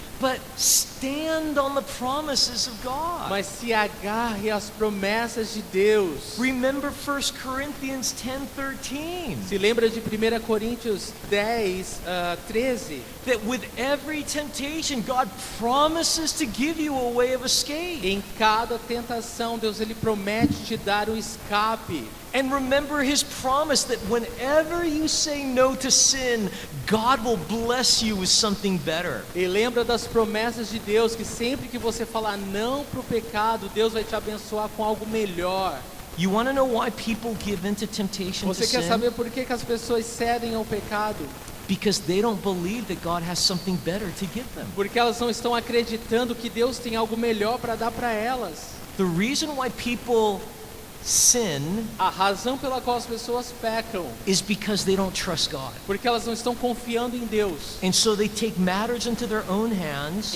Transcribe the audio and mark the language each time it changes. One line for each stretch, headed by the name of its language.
English: but stand on the promises of God.
Portuguese: mas se agarre às promessas de Deus.
English: Remember 1 Corinthians 10:13.
Portuguese: Se lembra de 1 Coríntios 10, 13?
English: That with every temptation, God promises to give you a way of escape.
Portuguese: Em cada tentação, Deus ele promete te dar um escape.
English: And remember His promise that whenever you say no to sin, God will bless you with something better.
Portuguese: E lembra das promessas de Deus, que sempre que você falar não para o pecado, Deus vai te abençoar com algo melhor.
English: You want to know why people give into temptation to
Portuguese: Você quer
English: sin?
Portuguese: saber por que as pessoas cedem ao pecado?
English: Because they don't believe that God has something better to give them.
Portuguese: Porque elas não estão acreditando que Deus tem algo melhor para dar para elas.
English: The reason why people sin
Portuguese: A razão pela qual as pessoas pecam,
English: is because they don't trust God.
Portuguese: porque elas não estão confiando em Deus.
English: And so they take matters into their own hands,